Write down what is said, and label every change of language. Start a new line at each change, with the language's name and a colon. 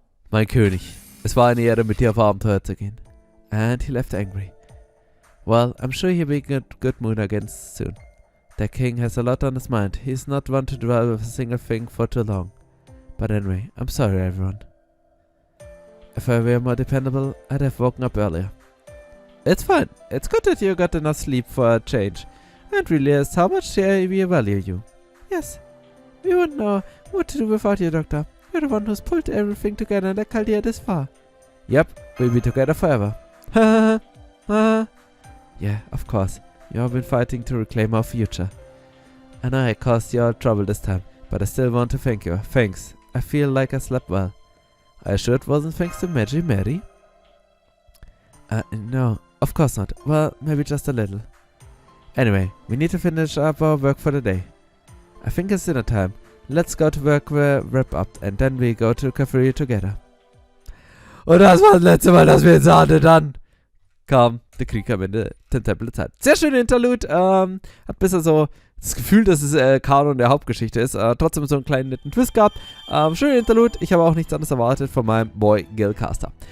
German: Mein König, es war eine Ehre, mit dir auf Abenteuer zu gehen.
English: And he left angry. Well, I'm sure he'll be in a good mood again soon. The king has a lot on his mind. He's not one to dwell with a single thing for too long. But anyway, I'm sorry, everyone. If I were more dependable, I'd have woken up earlier. It's fine. It's good that you got enough sleep for a change, and realized how much we value you. Yes. We wouldn't know what to do without you, Doctor. You're the one who's pulled everything together and Chaldea this far. Yep, we'll be together forever. Ha ha. Yeah, of course. You have been fighting to reclaim our future. I know I caused you all trouble this time, but I still want to thank you. Thanks. I feel like I slept well. Are you sure it wasn't thanks to Mary? No, of course not. Well, maybe just a little. Anyway, we need to finish up our work for the day. I think it's dinner time. Let's go to work, wrap up, and then we go to the cafeteria together.
German: Und das war das letzte Mal, dass wir jetzt hatten. Dann kam der Krieg am Ende, den Tempel der Zeit. Sehr schöne Interlude. Hat bisher so das Gefühl, dass es Kanon der Hauptgeschichte ist. Trotzdem so einen kleinen netten Twist gehabt. Schöner Interlude. Ich habe auch nichts anderes erwartet von meinem Boy Gilcaster.